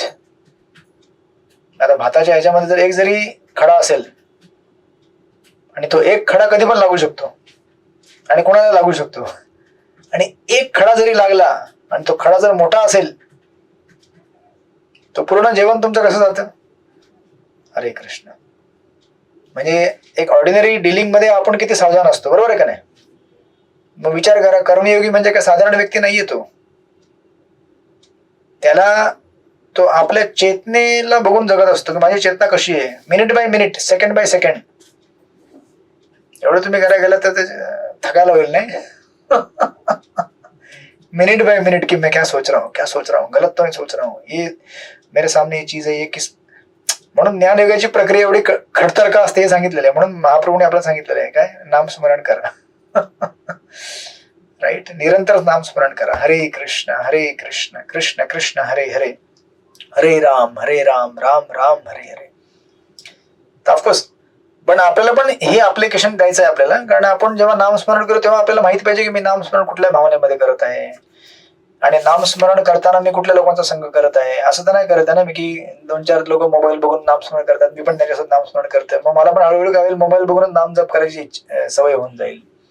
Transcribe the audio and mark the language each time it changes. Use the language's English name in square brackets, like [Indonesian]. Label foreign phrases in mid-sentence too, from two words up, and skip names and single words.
[Marathi] आता भाताच्या ह्याच्यामध्ये जर एक जरी खडा असेल आणि तो एक खडा कधी पण लागू शकतो आणि कोणाला लागू शकतो, आणि एक खडा जरी लागला आणि तो खडा जर मोठा असेल तो पूर्ण जेवण तुमचं कसं जातं? हरे कृष्ण. म्हणजे एक [English] ordinary dealing [Marathi] मध्ये आपण किती सावधान असतो, बरोबर आहे का नाही? मग विचार करा, कर्मयोगी म्हणजे काय साधारण व्यक्ती नाहीये तो. त्याला तो आपल्या चेतनेला बघून जगत असतो की माझी चेतना कशी आहे, [English] minute by minute, second by second. [Marathi] एवढं तुम्ही करायला गेलं तर थकायला होईल नाही [English] minute by minute [Hindi] की मैं क्या सोच रहा हूँ, गलत तो नहीं सोच रहा हूँ, ये मेरे सामने ये चीज है, ये किस. [Marathi] म्हणून ज्ञानयोगाची प्रक्रिया एवढी खडतर का असते हे सांगितलेलं आहे. म्हणून महाप्रभूने आपल्याला सांगितलेलं आहे काय? नामस्मरण करा राईट. निरंतर नामस्मरण करा. हरे कृष्ण कृष्ण कृष्ण हरे हरे, हरे राम राम राम हरे हरे. तर ऑफकोर्स पण आपल्याला पण हे अप्लिकेशन द्यायचं आहे आपल्याला, कारण आपण जेव्हा नामस्मरण करू तेव्हा आपल्याला माहिती पाहिजे की मी नामस्मरण कुठल्या भावनेमध्ये करत आहे, आणि नामस्मरण करताना मी कुठल्या लोकांचा संग करत आहे. असं तर नाही करत आहे ना मी की 2-4 लोक मोबाईल बघून नामस्मरण करतात, मी पण त्याच्यासोबत नामस्मरण करतोय, मग मला पण हळूहळू काय होईल, मोबाईल बघून नाम जप करायची सवय होऊन जाईल.